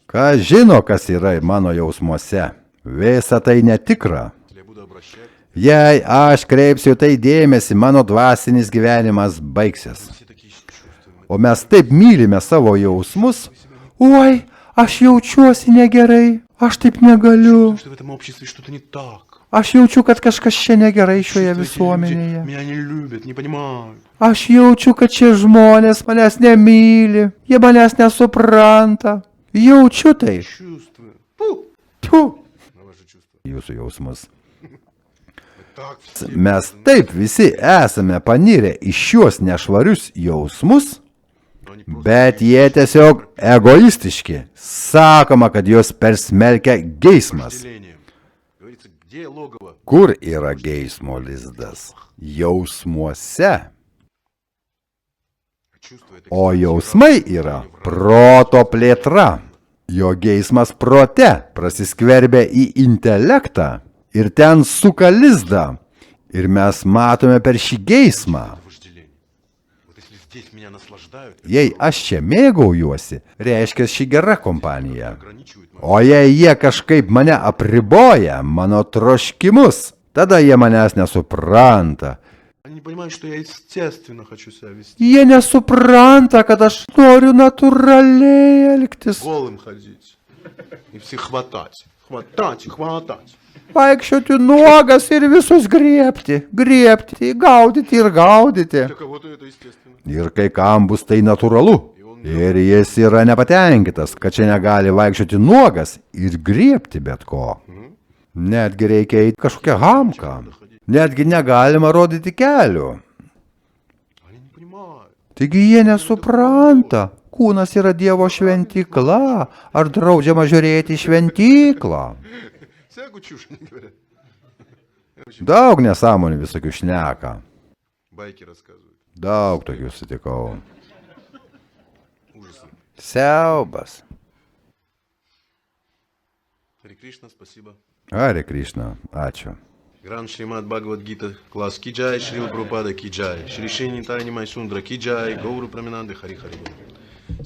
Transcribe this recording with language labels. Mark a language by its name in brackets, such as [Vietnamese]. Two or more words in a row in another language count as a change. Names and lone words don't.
[Lithuanian] Kas žino, kas yra mano jausmuose? Visa tai netikra. [Russian] Если я буду обращать [Lithuanian] Jei aš kreipsiu tai dėmesį, mano dvasinis gyvenimas baigsis. [Russian] все такие чувства. [Lithuanian] O mes taip mylime savo jausmus. Oi, aš jaučiuosi negerai, aš taip negaliu. [Russian] Что в этом обществе что-то не так. [Lithuanian] Aš jaučiu, kad kažkas čia negerai šioje [Russian] Что эти люди [Lithuanian] visuomenėje. [Russian] меня не любят, не понимают. [Lithuanian] Aš jaučiu, kad šie žmonės manęs nemyli, jie manęs nesupranta. Jaučiu tai. [Russian] Чувствую. [Lithuanian] Tu. [Russian] На ваши чувства. [Lithuanian] Jūsų jausmus. [Russian] Так все. [Lithuanian] Mes taip visi esame panirę į šiuos nešvarius jausmus, [Russian] Но они просто [Lithuanian] bet jie tiesiog egoistiški. Sakoma, kad juos persmelkia geismas. [Russian] вожделением. Говорится, где логово? [Lithuanian] Kur yra geismo lizdas? Jausmuose. [Russian] Чувство это [Lithuanian] O [Russian] экспансия [Lithuanian] jausmai [Russian] разума, [Lithuanian] yra [Russian] в разуме. [Lithuanian] proto plėtra. Jo geismas prote prasiskverbia į intelektą ir ten suka lizdą. Ir mes matome per šį geismą. [Russian] Вожделение. Вот если здесь меня наслаждают, [Lithuanian] Jei aš čia mėgaujuosi, reiškia ši gera kompanija. [Russian] ограничивают мою... [Lithuanian] O jei jie kažkaip mane apriboja, mano troškimus, tada jie manęs nesupranta. [Russian] Они не понимают, что я естественно хочу себя вести. [Lithuanian] Jie nesupranta, kad aš noriu natūraliai elgtis. [Russian] Голым ходить. И всех хватать. Хватать и хватать. [Lithuanian] Vaikščioti nuogas ir visus griebti, gaudyti ir gaudyti. [Russian] Для кого-то это естественно. [Lithuanian] Ir kai kam bus tai natūralu. Ir jis yra nepatenkintas, kad čia negali vaikščioti nuogas ir griebti bet ko. Netgi reikia eiti kažkokią hamką. Netgi negalima rodyti kelių. [Russian] Они не понимают. [Lithuanian] Taigi jie nesupranta, kūnas yra Dievo šventykla, ar draudžiama žiūrėti į šventyklą. [Russian] Всякую чушь они говорят. [Lithuanian] Daug nesąmonių visokių šneka. [Russian] Байки рассказывают. [Lithuanian] Daug tokių sutikau. [Russian] Ужасы. [Lithuanian] Siaubas. [Russian] Харе Кришна, спасибо. [Lithuanian] Hare Krishna, ačiū. [Russian] Гран Шримад Бхагавад Гита, класс Киджай, Шрила Прабхупада Киджай, Шри Шри Нитайни Майсундра Киджай, Гауру Праминанды Хари Хари.